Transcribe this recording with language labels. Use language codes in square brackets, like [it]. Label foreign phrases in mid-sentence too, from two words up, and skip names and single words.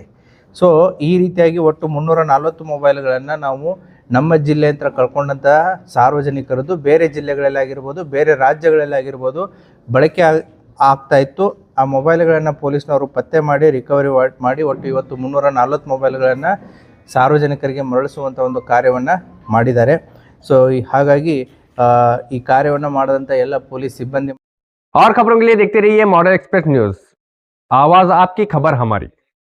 [kn] ಸೊ ಈ ರೀತಿಯಾಗಿ ಒಟ್ಟು 340 ಮೊಬೈಲ್ಗಳನ್ನು ನಾವು ನಮ್ಮ ಜಿಲ್ಲೆ ಅಂತ ಕಳ್ಕೊಂಡಂತಹ ಸಾರ್ವಜನಿಕರದ್ದು ಬೇರೆ ಜಿಲ್ಲೆಗಳಲ್ಲಾಗಿರ್ಬೋದು, ಬೇರೆ ರಾಜ್ಯಗಳಲ್ಲಾಗಿರ್ಬೋದು ಬಳಕೆ ಆಗ್ತಾಯಿತ್ತು. ಆ ಮೊಬೈಲ್ಗಳನ್ನು ಪೊಲೀಸ್ನವರು ಪತ್ತೆ ಮಾಡಿ ರಿಕವರಿ ಮಾಡಿ ಒಟ್ಟು ಇವತ್ತು 340 ಮೊಬೈಲ್ಗಳನ್ನು ಸಾರ್ವಜನಿಕರಿಗೆ ಮರಳಿಸುವಂಥ ಒಂದು ಕಾರ್ಯವನ್ನು ಮಾಡಿದ್ದಾರೆ. ಸೊ ಹಾಗಾಗಿ ಈ ಕಾರ್ಯವನ್ನು ಮಾಡಿದಂಥ ಎಲ್ಲ ಪೊಲೀಸ್ ಸಿಬ್ಬಂದಿ [hi] और खबरों के लिए देखते रहिए मॉडर्न एक्सप्रेस न्यूज़। आवाज़ आपकी, खबर हमारी।